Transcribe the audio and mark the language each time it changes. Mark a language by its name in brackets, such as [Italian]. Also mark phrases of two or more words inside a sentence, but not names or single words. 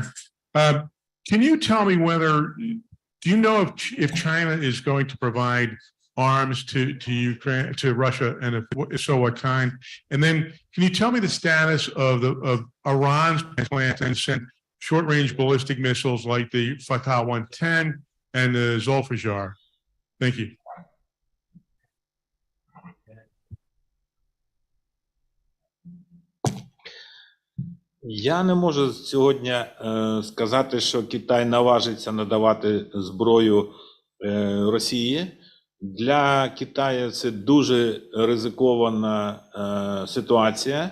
[English] Can you tell me do you know if China is going to provide arms to Ukraine, to Russia, and if so, what kind? And then can you tell me the status of Iran's plan to send short-range ballistic missiles like the Fatah 110 and the Zolfajar? Thank you. [Ukrainian] Я не можу сьогодні сказати, що Китай наважиться надавати зброю Росії. Для Китаю це дуже ризикована ситуація.